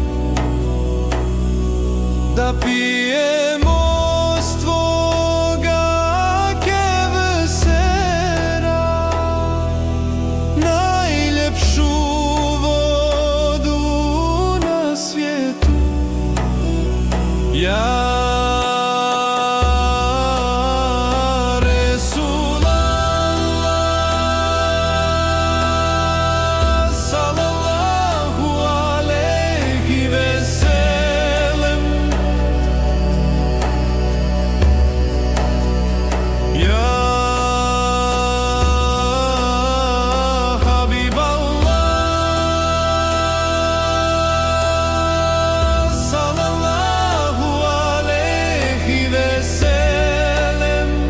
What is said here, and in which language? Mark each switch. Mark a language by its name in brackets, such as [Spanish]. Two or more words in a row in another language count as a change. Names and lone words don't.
[Bosnian] da pijemo s tvoga kevsera, najljepšu vodu na svijetu. [Arabic] يا رسول الله صلى الله عليه وسلم. يا حبيب الله صلى الله عليه وسلم.